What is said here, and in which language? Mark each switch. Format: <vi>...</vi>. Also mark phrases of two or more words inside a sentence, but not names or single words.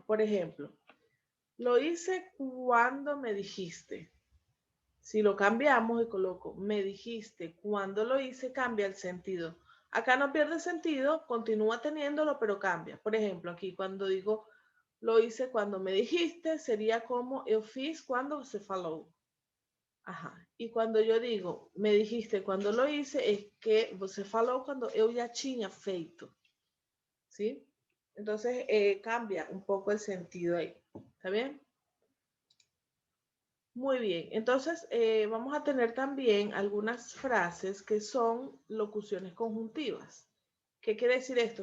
<es>Por ejemplo, lo hice cuando me dijiste. Si lo cambiamos y coloco me dijiste cuando lo hice, cambia el sentido. Acá no pierde sentido, continúa teniéndolo, pero cambia. Por ejemplo, aquí cuando digo lo hice cuando me dijiste, sería como</es> <pt>eu fiz</pt> <es>cuando</es> <pt>se falou.</pt> <es>Ajá. Y cuando yo digo, me dijiste cuando lo hice, es que</es> <pt>você falou quando eu já tinha feito.</pt> <es>¿Sí? Entonces cambia un poco el sentido ahí. ¿Está bien? Muy bien. Entonces vamos a tener también algunas frases que son locuciones conjuntivas. ¿Qué quiere decir esto?</es>